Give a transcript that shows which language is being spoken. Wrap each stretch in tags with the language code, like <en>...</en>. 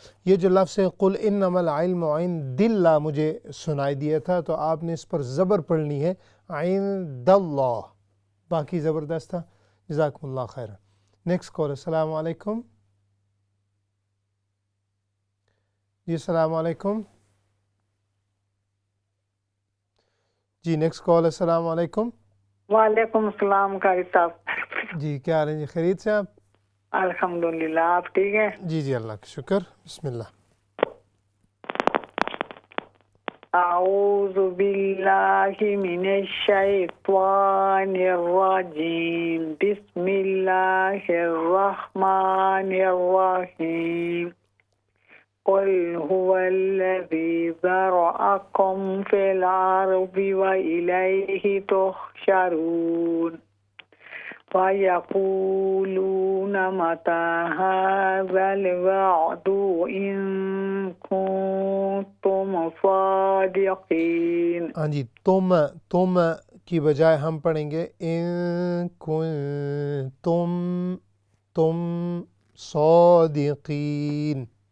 <ur>یہ جو لفظ ہے</ur> <ar>قل انما العلم عند اللہ</ar> <ur>مجھے سنائی دیا تھا، تو آپ نے اس پر زبر پڑھنی ہے، عند اللہ، باقی زبردست تھا۔ جزاکم اللہ خیراً۔ Next call. السلام علیکم۔ جی السلام علیکم۔ جی نیکسٹ کال۔ السلام علیکم۔ وعلیکم السلام قاری صاحب، جی کیا حال ہے جی؟ خیریت سے آپ؟ الحمدللہ، آپ ٹھیک ہیں؟ جی جی اللہ کا شکر۔ بسم اللہ۔</ur> <ar>اعوذ باللہ من الشیطان الرجیم، بسم اللہ الرحمن الرحیم۔ قل هو الذي ذرأكم في الأرض وإليه تحشرون ويقولون متى هذا الوعد إن كنتم صادقين۔</ar> <ur>ہاں جی، تم کی بجائے ہم پڑھیں گے</ur> <ar>ان کنتم تم صادقین۔</ar>